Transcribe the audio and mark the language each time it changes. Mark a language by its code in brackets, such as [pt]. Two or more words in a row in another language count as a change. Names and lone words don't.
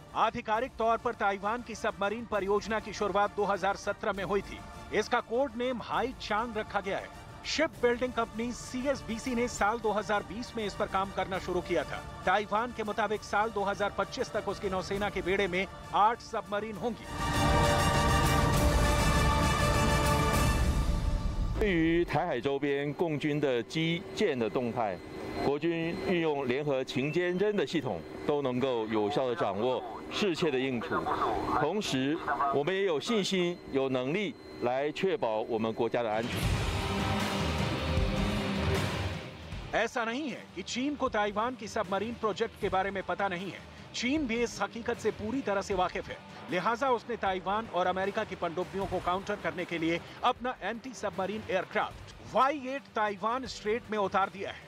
[hi] आधिकारिक तौर पर ताइवान की सबमरीन परियोजना की शुरुआत 2017 में हुई थी। इसका [en] code name [hi] हाई चांग रखा गया है। [en] ship building company [hi] CSBC ने साल 2020 में इस पर काम करना शुरू किया था। ताइवान के मुताबिक साल 2025 तक उसकी नौसेना के बेड़े में 8 सबमरीन होंगी। [zh] 对于台海周边共军的基建的动态，国军运用联合情监侦的系统，都能够有效的掌握，适切的应处。同时，我们也有信心、有能力来确保我们国家的安全。 [hi] ऐसा नहीं है कि चीन को ताइवान की [en] submarine project [hi] के बारे में पता नहीं है। चीन भी इस हकीकत से पूरी तरह से वाकिफ है, लिहाजा उसने ताइवान और अमेरिका की पनडुब्बियों को काउंटर करने के लिए अपना [en] anti submarine aircraft [hi] Y-8 ताइवान स्ट्रेट में उतार दिया है।